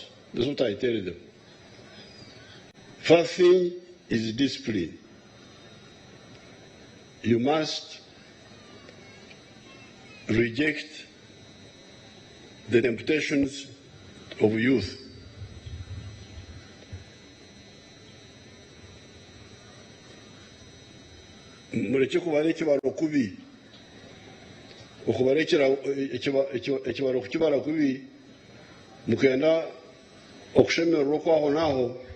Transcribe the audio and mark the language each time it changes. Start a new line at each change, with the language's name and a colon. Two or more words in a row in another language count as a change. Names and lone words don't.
English: That's what I tell them. First thing is discipline. You must reject the temptations of youth.
Nyankole: Mureke kubara ekibaro kubi okubara ekibaro kukibara kubi mukenda okushemererwa kwaho naho